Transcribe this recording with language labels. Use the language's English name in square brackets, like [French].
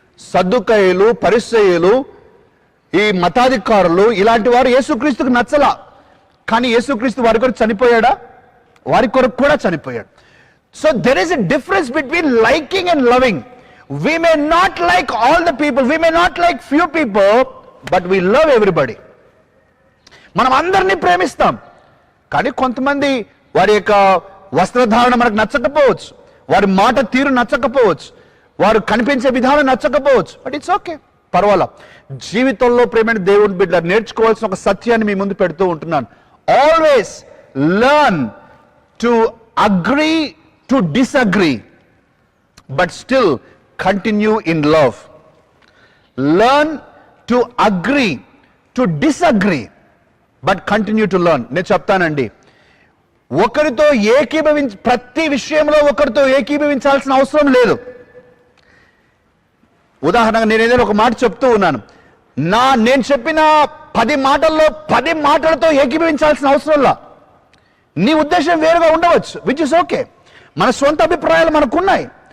[Telugu] సద్దుకయ్యులు, పరిసయ్యులు, ఈ మతాధికారులు, ఇలాంటి వారు యేసుక్రీస్తుకు నచ్చలా. కానీ యేసుక్రీస్తు వారి కొరకు చనిపోయాడా? వారి కొరకు కూడా చనిపోయాడు. [English] So there is a difference between liking and loving. We may not like all the people, we may not like few people, but we love everybody. [Telugu] మనం అందరినీ ప్రేమిస్తాం, కానీ కొంతమంది వారి యొక్క వస్త్రధారణ మనకు నచ్చకపోవచ్చు, వారి మాట తీరు నచ్చకపోవచ్చు, వారు కనిపించే విధానం నచ్చకపోవచ్చు, [English] but it's okay, [Telugu] పర్వాలా. జీవితంలో ప్రేమైన దేవుని బిడ్డ నేర్చుకోవాల్సిన ఒక సత్యాన్ని మీ ముందు పెడుతూ ఉంటున్నాను. [English] Always learn to agree to disagree, but still continue in love. Learn to agree to disagree, but continue to learn. [Telugu] నేను చెప్తానండి, ఒకరితో ప్రతి విషయంలో ఒకరితో ఏకీభవించాల్సిన అవసరం లేదు. ఉదాహరణగా నేను ఏదైనా ఒక మాట చెప్తూ ఉన్నాను, నేను చెప్పిన 10 మాటల్లో 10 మాటలతో ఏకీభవించాల్సిన అవసరంలా. నీ ఉద్దేశం వేరుగా ఉండవచ్చు, [English] Which is okay. [Telugu] మన సొంత అభిప్రాయాలు మనకున్నాయి.